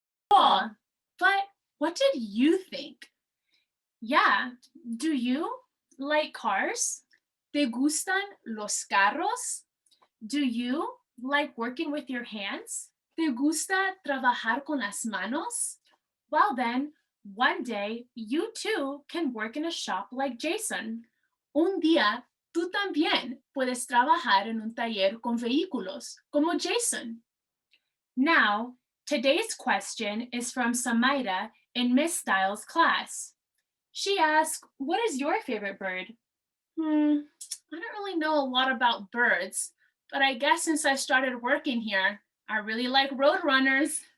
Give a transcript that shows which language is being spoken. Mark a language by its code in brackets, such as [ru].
[en] Cool. But what did you think? Yeah, do you like cars? [es] ¿Te gustan los carros? [en] Do you like working with your hands? [es] ¿Te gusta trabajar con las manos? [en] Well then, one day you too can work in a shop like Jason. [es] Un día tú también puedes trabajar en un taller con vehículos como Jason. [en] Now, today's question is from Samaira in Miss Styles' class. She asked, what is your favorite bird? I don't really know a lot about birds, but I guess since I started working here, I really like roadrunners.